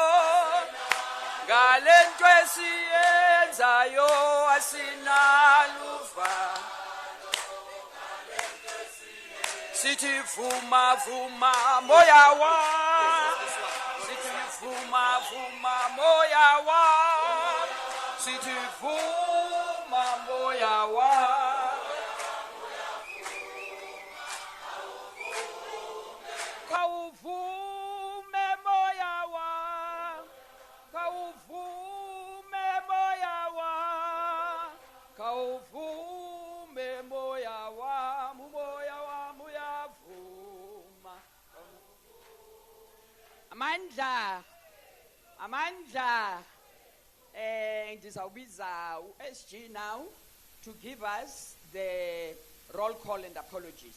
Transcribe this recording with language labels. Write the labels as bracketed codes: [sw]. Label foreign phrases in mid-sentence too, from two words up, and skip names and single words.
[xh] ngalento esiyenzayo asinaluvalo sithi vuma vuma moya wa sithi vuma vuma moya wa sithi vuma moya wa kawuvume moya wa kawuvume moya wa kawuvume moya wa moya wa muyavuma amandla ndizawubiza uSG [en] now to give us the roll call and apologies.